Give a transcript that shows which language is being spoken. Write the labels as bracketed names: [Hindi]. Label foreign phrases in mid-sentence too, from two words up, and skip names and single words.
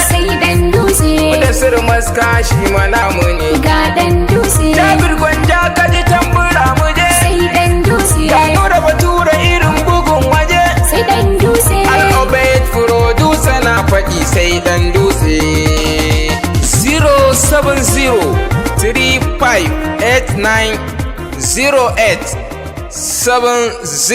[Hausa] Sai ɗan dutse. Mudassir Maska shi ma namu ne. Ga ɗan dutse. Jabir Gwanja ka ji tambura mu je. Sai ɗan dutse. Ga Nura Bature irin bugun waje. Sai ɗan dutse. Al Obeid producer na faɗi sai ɗan dutse. [English] Zero seven zero three five eight nine zero eight seven zero.